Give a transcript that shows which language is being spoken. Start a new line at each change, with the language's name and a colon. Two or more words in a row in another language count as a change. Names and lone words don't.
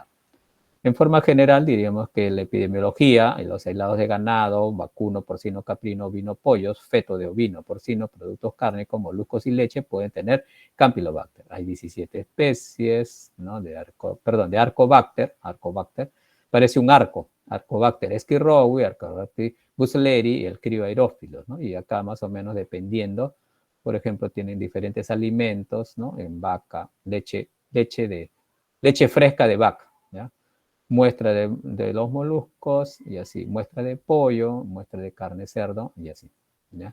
Spanish: En forma general, diríamos que la epidemiología, en los aislados de ganado, vacuno, porcino, caprino, ovino, pollos, feto de ovino, porcino, productos cárnicos, moluscos y leche pueden tener Campylobacter. Hay 17 especies, ¿no? de Arcobacter. Parece un arco. Arcobacter esquirrowi, Arcobacter bussleri y el crioaerófilos, ¿no? Y acá más o menos dependiendo, por ejemplo, tienen diferentes alimentos, ¿no? En vaca, leche fresca de vaca, ¿ya? Muestra de los moluscos y así, muestra de pollo, muestra de carne cerdo y así, ¿ya?